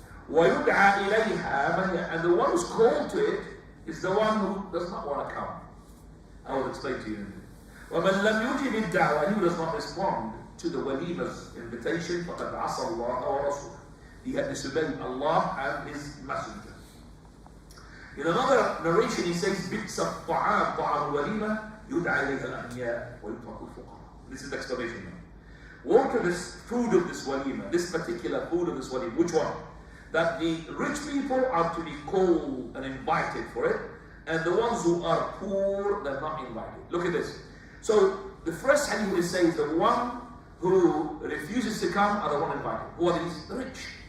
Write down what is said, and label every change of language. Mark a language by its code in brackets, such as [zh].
[ar] وَيُدْعَى إِلَيْهَا, [en] and the one who's called to it is the one who does not want to come. I will explain to you. [ar] وَمَنْ لَمْ يُجِبِ الدَّعْوَةِ, [en] and who does not respond to the walima's invitation, [ar] فَقَدْ عَصَى اللَّهَ وَرَسُولَهُ, [en] he had disobeyed Allah and His Messenger. In another narration, he says, [ar] بِئْسَ الطَّعَامُ طَعَامُ الْوَلِيمَةِ يُدْعَى إِلَيْهَا الْأَغْنِيَاءُ وَيُتْرَكُ الْفُقَرَاءُ. [en] This is the explanation now. What are this food of this walima, this particular food of this walima? Which one? That the rich people are to be called and invited for it, and the ones who are poor, they're not invited. Look at this. So the first hadith will say is the one who refuses to come are the one invited. Who are these? The rich.